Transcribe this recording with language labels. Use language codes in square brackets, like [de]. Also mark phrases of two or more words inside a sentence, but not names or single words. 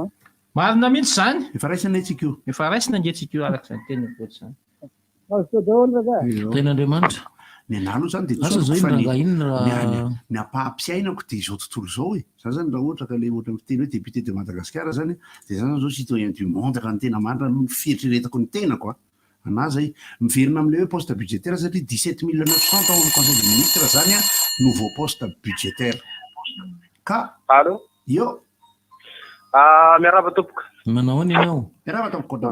[mg] marina mihitsy zany efa raisina antsika io efa raisina angesika io araka zany tena boaty zany azo daholo raha ten'andriamanitra ny analo zany de ny apahampiainako de izao tontolo zao e za zany raha ohatra ka le ohatra miteny hoe [fr] député de Madagascar [mg] zany de zany zao [fr] citoyen du monde [mg] ka ny tena marina aloha ny fieritreretako ny tenako ana zay miverina am'le hoe [fr] poste budgétaire [mg] satria 17 900 tao amin'ny [fr] conseil de ministre [mg] zany [fr] nouveau poste budgétaire [mg] ka allo io miaraba tompoka manao any ianao miaraba tompoka